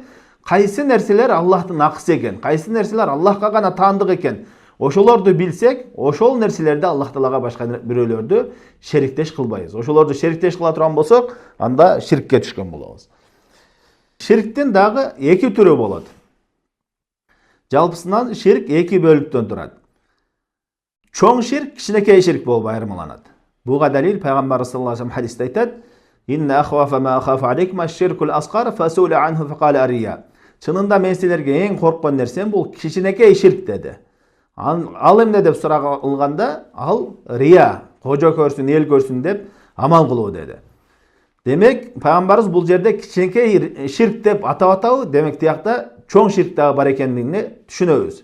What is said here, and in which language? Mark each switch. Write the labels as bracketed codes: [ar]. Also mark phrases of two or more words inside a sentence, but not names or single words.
[ky] Кайсы нерселер Аллахтын акысы экен, кайсы нерселер Аллахка гана таандык экен, ошолорду билсек, ошол нерселерди Аллах Таалага башка бирөөлөрдү шериктеш кылбайбыз. Ошолорду шериктеш кыла турган болсок, анда ширкке түшкөн болобуз. Ширктин дагы эки түрү болот. Жалпысынан ширк эки бөлүктөн турат. Чоң ширк, кичинекей ширк болуп айырмаланат. Буга далил пайгамбар [ar] صلى الله عليه وسلم [ky] хадисте айтат: [ar] "إن أخوف ما أخاف عليكم الشرك الأصغر فسئل عنه فقال الرياء." [ky] Чынында мен силерге эң корккон нерсем бул кичинекей ширк деди. Ал эмне деп суралганда, ал рия, кожо көрсүн, эл көрсүн деп амал кылуу деди. Демек, пайгамбарыбыз бул жерде кичинекей ширк деп атап атабы, демек тиякта чоң ширк дагы бар экендигин түшүнөбүз.